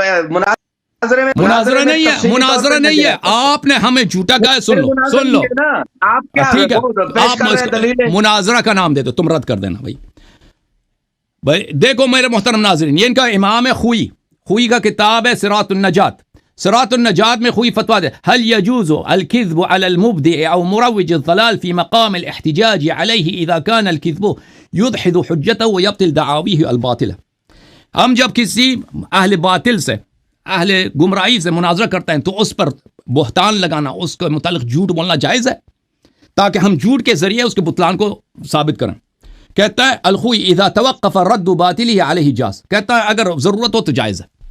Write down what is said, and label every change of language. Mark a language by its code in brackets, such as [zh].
[ur] مناظرہ نہیں ہے, مناظرہ نہیں ہے. آپ نے ہمیں جھوٹا کہا ہے, سن لو ٹھیک ہے. آپ مناظرہ کا نام دے دو, تم رد کر دینا بھائی. دیکھو میرے محترم ناظرین, یہ ان کا امام ہے خوئی کا کتاب ہے صراط النجات. صراط النجات میں خوئی فتویٰ دے, [ar] هل يجوز الكذب على المبدع او مروج الضلال في مقام الاحتجاج عليه اذا كان الكذب يدحض حجته ويبطل دعاويه الباطله. [ur] ہم جب کسی اہل باطل سے, اہل گمراہی سے مناظرہ کرتے ہیں تو اس پر بہتان لگانا, اس کے متعلق جھوٹ بولنا جائز ہے, تاکہ ہم جھوٹ کے ذریعے اس کے بطلان کو ثابت کریں. کہتا ہے الخوئی [ar] اذا توقف رد باطله علیہ جاز, [ur] کہتا ہے اگر ضرورت ہو تو جائز ہے.